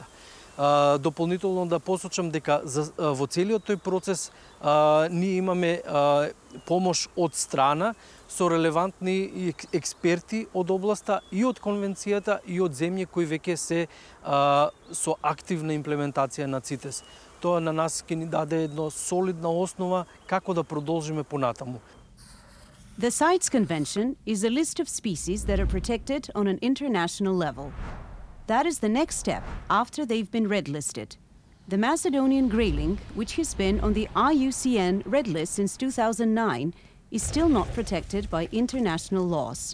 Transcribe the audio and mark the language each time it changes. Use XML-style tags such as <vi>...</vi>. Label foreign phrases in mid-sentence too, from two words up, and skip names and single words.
<mk>Дополнително да посочам дека во целиот тој процес ние имаме помош од страна со релевантни експерти од областа и од конвенцијата и од земји кои веќе се со активна имплементација на ЦИТЕС. Тоа на нас ќе ни даде една солидна основа како да продолжиме понатаму.</mk> <en>The CITES Convention is a list of species that are protected on an international level. That is the next step after they've been red listed. The Macedonian grayling, which has been on the IUCN red list since 2009, is still not protected by international laws.</en>